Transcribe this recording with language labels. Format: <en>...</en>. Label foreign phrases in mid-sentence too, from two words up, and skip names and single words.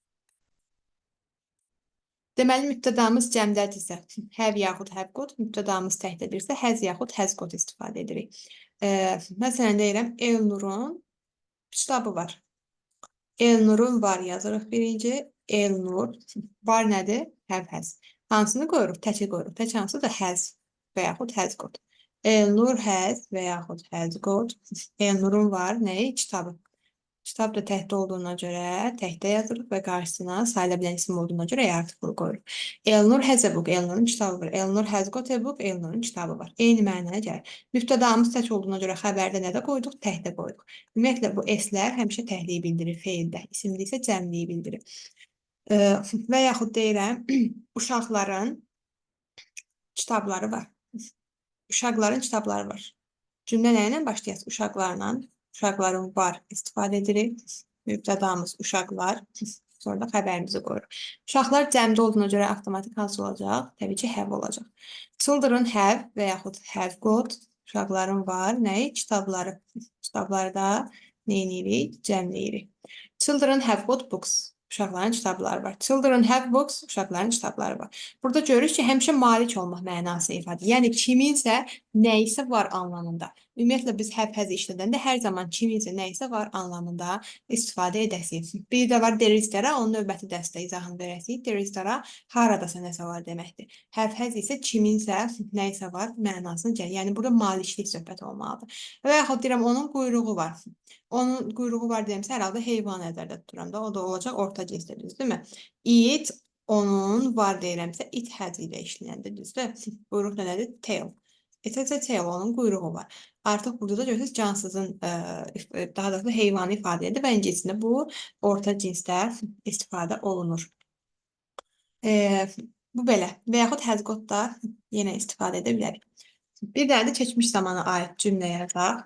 <az>Deməli, mübtədamız cəmdədirsə, have yaxud</az> <en>have got,</en> <az>mübtədamız təkdədirsə, has yaxud</az> <en>has got</en> <az>istifadə edirik. Məsələn, deyirəm, Elnurun kitabı var. Elnurun var yazırıq birinci. Elnur var nədir?</az> <en>Have has.</en> <az>Hansını qoyuruq? Təki qoyuruq. Tək hansıdır?</az> <en>Has</en> <az>və yaxud</az> <en>has got. Elnur has</en> <az>və yaxud</az> <en>has got.</en> <az>Elnurun var nəyi? Kitabı. Kitab da təhdə olduğuna görə təhdə yazırıq və qarşısına sayılabilən isim olduğuna görə artıqlı qoyuruq.</az> <en>Elnur has a book.</en> <az>Elnurun kitabı var.</az> <en>Elnur has got a book.</en> <az>Elnurun kitabı var. Eyni mənaya gəlir. Mübtədamız tək olduğuna görə xəbərdə nə də qoyduq? Təhdə qoyduq. Ümumiyyətlə bu s-lər həmişə təhliyi bildirir feildə. İsimli isə cəmliyi bildirir. Və yaxud deyirəm, uşaqların kitabları var. Uşaqların kitabları var. Cümlə nə ilə başlayacaq? Uşaqlarla, uşaqların var istifadə edirik. Mübtədamız uşaqlar. Sonra da xəbərimizi qoyuruq. Uşaqlar cəmdə olduğuna görə avtomatik hansı olacaq? Təbii ki, have olacaq.</az> <en>Children have</en> <az>və yaxud</az> <en>have got.</en> <az>Uşaqların var. Nəyi? Kitabları. Kitabları da neyinirik? Cəmləyirik.</az> <en>Children have got books.</en> <az>Uşaqların kitabları var.</az> <en>Children have books.</en> <az>Uşaqların kitabları var. Burada görürük ki, həmişə malik olmaq mənası ifadə. Yəni kiminsə nəyisə var anlamında. Ümumiyyətlə biz</az> <en>have has</en> <az>işlədəndə hər zaman kiminsə nəyisə var anlamında istifadə edəsiniz. Bir də var</az> <en>there is-</en> <az>lərə, onun növbəti dərsdə izahını verəsiniz.</az> <en>There is-</en> <az>lərə haradasa nəsə var deməkdir.</az> <en>Have has</en> <az>isə kiminsə nəyisə var mənasını gəlir. Yəni burada maliklik söhbət olmalıdır. Və yaxud deyirəm onun quyruğu var. Onun quyruğu var deyəmsə, hər halda heyvan nəzərdə tuturam da. O da olacaq orta cinsdə, düzdürmü? It, onun var deyirəmsə,</az> <en>it has</en> <az>ilə işləyəndə, düzdür? Quyruq nədir?</az> <en>Tail. It has a tail,</en> <az>onun quyruğu var. Artıq burada da görürsünüz, cansızın, daha doğrusu heyvanı ifadə edir və ingiliscəsində bu orta cinsdə istifadə olunur. Bu belə. Və yaxud has got da yenə istifadə edə bilərik. Bir dənə də keçmiş zamana aid cümlə yazaq.</az>